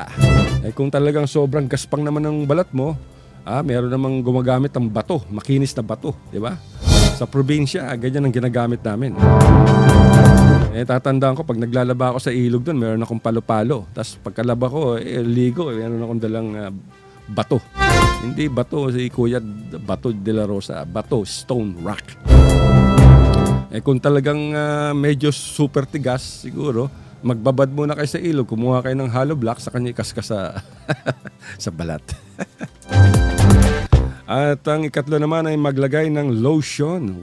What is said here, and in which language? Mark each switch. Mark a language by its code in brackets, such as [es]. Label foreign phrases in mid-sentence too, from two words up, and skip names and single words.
[tl] Kung talagang sobrang gaspang naman ng balat mo, meron namang gumagamit ng bato, makinis na bato, di ba? Sa probinsya, ganyan ang ginagamit namin. Tatandaan ko, pag naglalaba ako sa ilog doon, meron akong palo-palo. Tapos pagkalaba ko, ligo, meron akong dalang bato. Hindi bato si Kuya, bato de la Rosa. [en] Bato, stone rock. [tl] Kung talagang medyo super tigas, siguro, magbabad muna kayo sa ilog, kumuha kayo ng [en] hollow block, [tl] sa kanya ikaskas sa, sa balat. At ang ikatlo naman ay maglagay ng lotion.